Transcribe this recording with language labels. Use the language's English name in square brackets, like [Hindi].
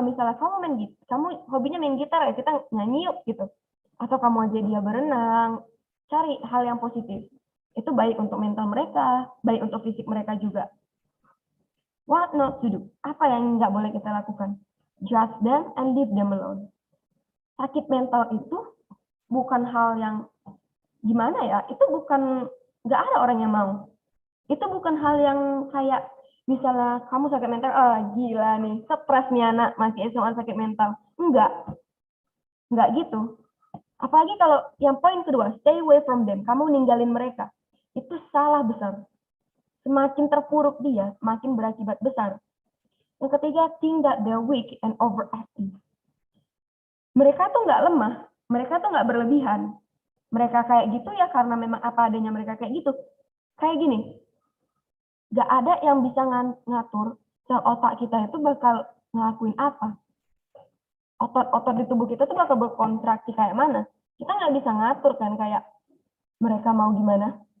[Indonesian] Misalnya kamu hobinya main gitar ya, kita nyanyi yuk gitu. Atau kamu aja dia berenang. Cari hal yang positif. Itu baik untuk mental mereka, baik untuk fisik mereka juga. [English] What not to do? [Indonesian] Apa yang nggak boleh kita lakukan? [English] Judge them and leave them alone. [Indonesian] Sakit mental itu bukan hal yang gimana ya? Itu bukan, nggak ada orang yang mau. Itu bukan hal yang kayak misalnya kamu sakit mental, gila nih, stres nih anak, masih SMA sakit mental. Enggak gitu. Apalagi kalau yang poin kedua, [English] stay away from them, [Indonesian] kamu ninggalin mereka. Itu salah besar. Semakin terpuruk dia, makin berakibat besar. Yang ketiga, [English] think that they're weak and overacting. [Indonesian] Mereka tuh nggak lemah, mereka tuh nggak berlebihan. mereka kayak gitu ya karena memang apa adanya mereka kayak gitu. Kayak gini, nggak ada yang bisa ngatur sel otak kita itu bakal ngelakuin apa. Otot-otot di tubuh kita tuh bakal berkontraksi kayak mana. Kita nggak bisa ngatur kan kayak mereka mau gimana.